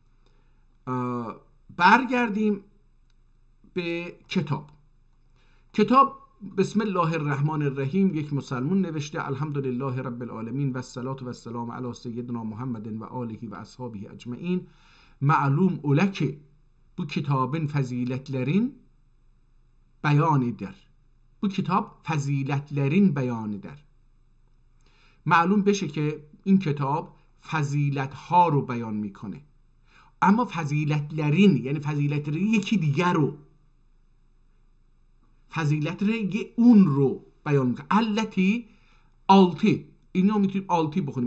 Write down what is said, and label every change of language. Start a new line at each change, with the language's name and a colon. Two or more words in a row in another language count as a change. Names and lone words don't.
Persian: برگردیم به کتاب
Arabic: بسم الله الرحمن الرحیم.
Persian: یک مسلمون نوشته
Arabic: الحمدلله رب العالمین و الصلاة و السلام علی سیدنا محمد و آله و اصحابه اجمعین.
Turkish: Ma'lum ola ki bu kitabın faziletlerin beyanıdır. Bu kitap faziletlerin beyanıdır.
Persian: معلوم بشه که این کتاب فضیلت ها رو بیان میکنه، اما فضیلتlerin یعنی فضیلت یکی دیگر رو، فضیلت اون رو بیان میکنه. التی 6 اینو میتونیم آلتی بخونیم.